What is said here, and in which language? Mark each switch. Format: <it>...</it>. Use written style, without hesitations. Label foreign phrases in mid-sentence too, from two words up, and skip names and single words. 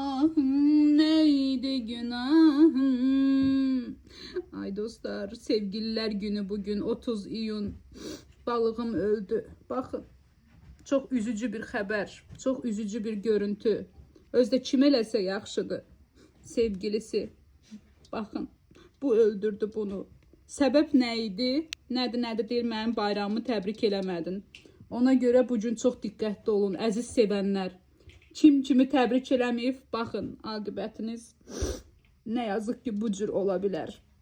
<tr>günahım, neydi günahım? Ay dostlar, sevgililer günü bugün 30 iyun.</tr> <az>Balığım öldü.</az> <tr>Bakın, çok üzücü bir haber, çok üzücü bir görüntü.</tr> <az>Özde kim eləsə yaxşıdır. Sevgilisi. Bakın, bu öldürdü bunu. Səbəb nə idi? Nədir deyir, mənim bayramımı təbrik eləmədin. Ona görə bu gün çox diqqətli olun, əziz sevənlər. Kim kimi təbrik eləməyib, baxın, aqibətiniz nə yazıq ki, bu cür ola bilər.</az>